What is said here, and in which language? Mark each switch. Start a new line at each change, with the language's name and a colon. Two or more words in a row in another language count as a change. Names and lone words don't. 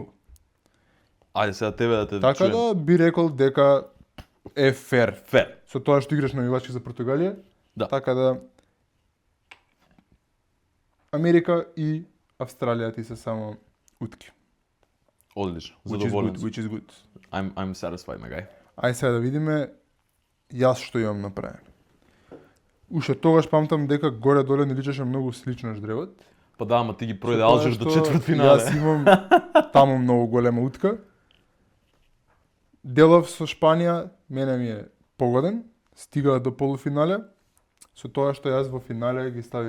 Macedonian: Ајде сега тебе да те Така чуем. да би рекол дека е фер. Фер. Со тоа што играш на навивачки за Португалија. Да. Така да Америка и Австралија ти се само утки. Одлично.
English: Which is
Macedonian: Задоволен
English: good,
Macedonian: сум.
English: which is good. I'm satisfied, my guy.
Macedonian: Ај сега да видиме јас што имам направено. Уште тогаш памтам дека горе-доле не личеше многу слично ждревот. Па да, ама ти ги Со пројде тоа Алжир до што четвртфинале. Јас имам таму многу голема утка. Делов со Шпанија, мене ми е погоден, стига до полуфинале, со тоа што јас во финале ги ставив